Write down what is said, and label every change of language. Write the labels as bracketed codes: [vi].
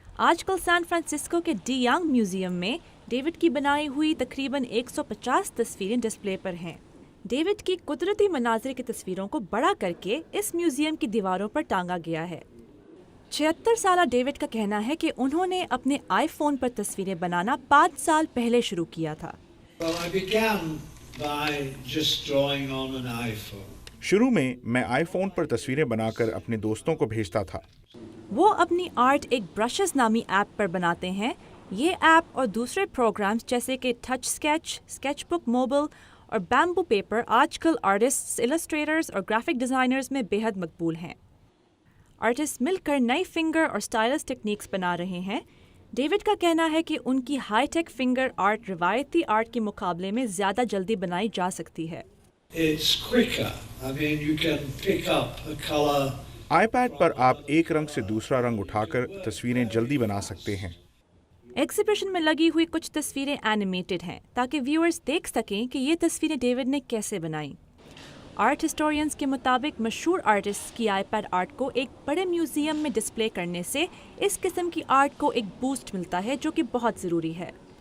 [hi] आजकल San Francisco के D young museum में डेविड की बनाई हुई तकरीबन 150 तस्वीरें डिस्प्ले पर हैं। डेविड की कुदरती मनाजिर की तस्वीरों को बड़ा करके इस म्यूजियम की दीवारों पर टांगा गया है। 76 साला डेविड का कहना है कि उन्होंने अपने आईफोन पर तस्वीरें बनाना 5 साल पहले शुरू किया था। [en] Well, I began by just drawing on an iPhone. [hi] शुरू में मैं आईफोन पर तस्वीरें बनाकर अपने दोस्तों को भेजता था। वो अपनी आर्ट एक ब्रशेस नामी ऐप पर बनाते हैं। ये ऐप और दूसरे प्रोग्राम्स जैसे कि टच स्केच, स्केचबुक मोबाइल और बैम्बू पेपर आजकल आर्टिस्ट्स, इलस्ट्रेटर्स और ग्राफिक डिज़ाइनर्स में बेहद मकबूल हैं। आर्टिस्ट मिलकर नई फिंगर और स्टाइलस टेक्निक्स बना रहे हैं। डेविड का कहना है कि उनकी हाईटेक फिंगर आर्ट रिवायती आर्ट के मुकाबले में ज़्यादा जल्दी बनाई जा सकती है। [en] It's quicker. I mean, you can pick up a color. [hi] IPad पर आप एक रंग से दूसरा रंग उठाकर तस्वीरें जल्दी बना सकते हैं। एग्जीबिशन में लगी हुई कुछ तस्वीरें एनिमेटेड हैं ताकि व्यूअर्स देख सकें कि ये तस्वीरें डेविड ने कैसे बनाई। आर्ट हिस्टोरियंस के मुताबिक मशहूर आर्टिस्ट की आईपैड आर्ट को एक बड़े म्यूजियम में डिस्प्ले करने से इस किस्म की आर्ट को एक बूस्ट मिलता है, जो कि बहुत ज़रूरी है।